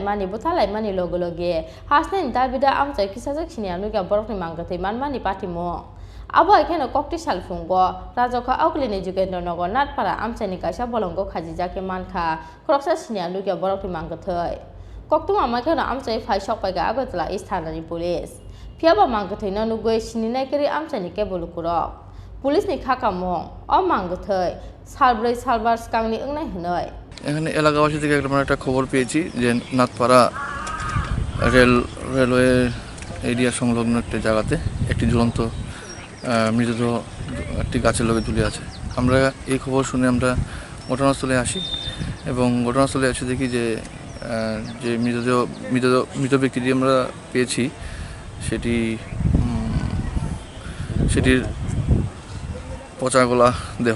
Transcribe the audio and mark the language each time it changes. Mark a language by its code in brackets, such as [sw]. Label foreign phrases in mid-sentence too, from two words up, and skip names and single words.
[trp] mani buthalai mani loge hasne dabida amchai kisajak sinianu ya borokni mangthai manmani patimo abo ekhane kokti salfungo rajakha oglini Jugendranagar Natpara amchani kaisa bolongo khajijake mankha kroksa sinianu ya borokni mangthai koktuma makhana amchai phai sopaka agatla isthanani police phiaba mangthai no nugoi sininai kari amchani ke bolukurok police ni khakamo o mangthai salbrei salbar skangni ungnai hanoi [bn] এখানে এলাকাবাসী থেকে একটা খবর পেয়েছি যে নাথপাড়া [en] railway area [bn] সংলগ্ন একটা জায়গাতে একটি ঝুলন্ত মৃতদেহ একটি গাছের লগে ঝুলে আছে। আমরা এই খবর শুনে আমরা ঘটনাস্থলে আসি এবং ঘটনাস্থলে এসে দেখি যে মৃত ব্যক্তিটি আমরা পেয়েছি সেটির পচা গলা দেহ।